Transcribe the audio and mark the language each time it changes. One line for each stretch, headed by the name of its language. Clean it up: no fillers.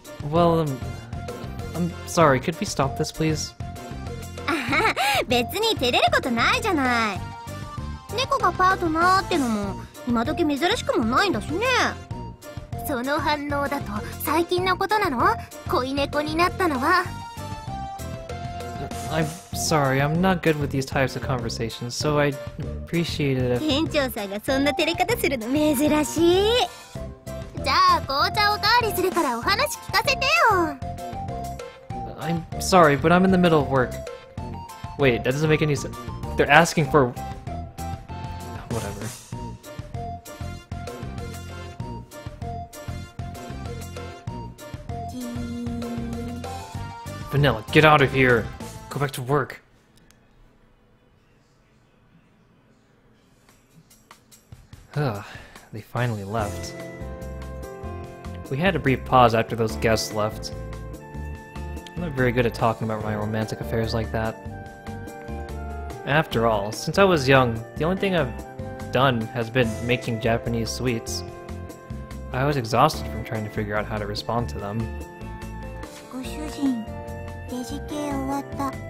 English: Well, I'm sorry, could we stop this, please?
Japanese: あはは、別に照れることないじゃない。猫がパートナーってのも今時珍しくもないんだしね。その反応だと最近のことなの？恋猫になったのは。
English: I'm sorry, I'm not good with these types of conversations, so I'd appreciate it if...
Japanese: 店長さんがそんな照れ方するの珍しい。じゃあ紅茶おかわりするからお話聞かせてよ。
English: I'm sorry, but I'm in the middle of work. Wait, that doesn't make any sense. They're asking for... Whatever. Vanilla, get out of here! Go back to work. Ugh, they finally left. We had a brief pause after those guests left. I'm not very good at talking about my romantic affairs like that. After all, since I was young, the only thing I've done has been making Japanese sweets. I was exhausted from trying to figure out how to respond to them.
Japanese: ご主人、レジ系終わった。